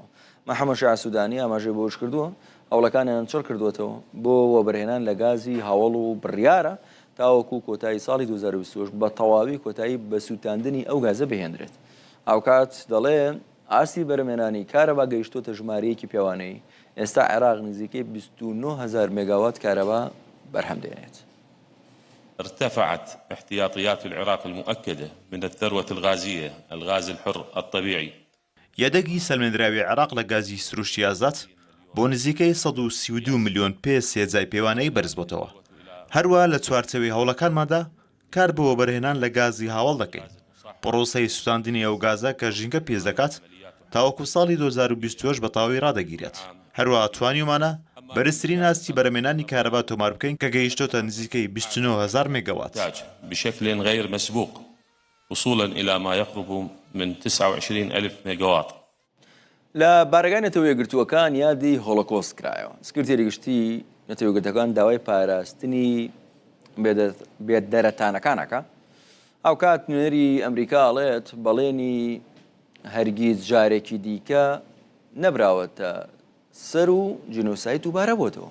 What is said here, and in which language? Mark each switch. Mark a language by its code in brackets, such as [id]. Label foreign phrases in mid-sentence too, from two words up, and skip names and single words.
[ckb] محەممەد شاع سوودانی ئاماژەی بۆش کردووە هەوڵەکانیان چڕ کردوێتەوە بۆ وەبەرهێنان لە گازی هەوڵ و بڕیارە تاوەکو کۆتایی ساڵی 2020 بە تەواوی کۆتایی بە سووتاندنی ئەو گازە بهێنرێت. ئاوکات دەڵێ ئاستی بەرەمێنانی کارەبا گەیشتۆتە ژمارەیەکی پیاوانەی ئێستا عێراق نزیکەی 29,000 مێگاوات کارەبا بەرهەم دێنێت. [ar] ارتفعت احتياطيات العراق المؤكدة من الثروة الغازية الغاز الحر الطبيعي. [ckb] یەدەگی سەلمێنراوی عێراق لە گازی سروشتی ئازاد بۆ نزیکەی 132 ملیۆن پێ سێجای پێوانەی بەرز بۆتەوە. هەروە لە چوارچەوەی هەوڵەکانمادا کار بۆ وەبەرهێنان لە گازی هاوڵ دەکەین. پرۆسەی سوتاندنی ئەو گازە کە ژینگە پێش دەکات تاوەکو ساڵی 2020 بە تاوی ڕادەگیرێت. هەروە توانیمانە بەرزترین ئاستی بەرەمێنانی کارەبا تۆمار بکەین کە گەیشتۆتە نزیکەی 29,000 مێگاوات. [ar] بشكل غير مسبوق وصولا إلى ما يقرب من 29,000 ميجاوات. [ckb] لە بارەکان نەتەوە یەکگرتووەکان یادی هۆڵۆکۆست کرایەوە. سکرتێری گشتی نەتەوە یەکگرتوەکان داوای پاراستنی بێدەرەتانەکانەکە. ئەوکات نوێنەری ئەمریکا ئەڵێت بەڵێنی هەرگیز جارێکی دیکە نەبراوەتە سەر و جینۆسایت دووبارە بۆتەوە.